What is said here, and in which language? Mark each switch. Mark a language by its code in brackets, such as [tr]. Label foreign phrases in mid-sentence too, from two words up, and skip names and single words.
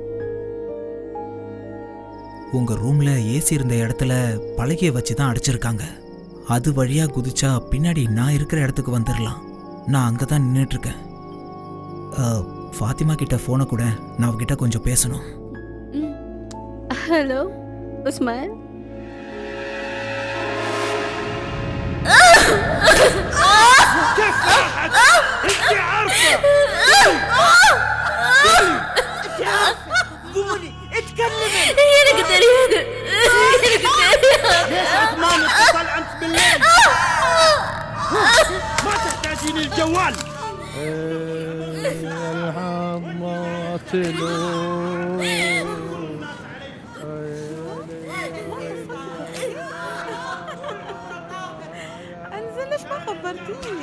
[ta] உங்கள் ரூமில் ஏசி இருந்த இடத்துல பலகையை வச்சு தான் அடைச்சிருக்காங்க. அது வழியாக குதிச்சா பின்னாடி நான் இருக்கிற இடத்துக்கு வந்துடலாம். நான் அங்கே தான் நின்றுட்டுருக்கேன். ஃபாத்திமா கிட்ட ஃபோனை கூட, நான் அவகிட்ட கொஞ்சம் பேசணும். ஹலோ உஸ்மான். [ar] قولي اتكلمي. [ta] எனக்கு தெரியாது. [ar] ليش عثمان اتصل امس بالليل؟ ما تحتاجين الجوال. انزل، ليش ما خبرتيني؟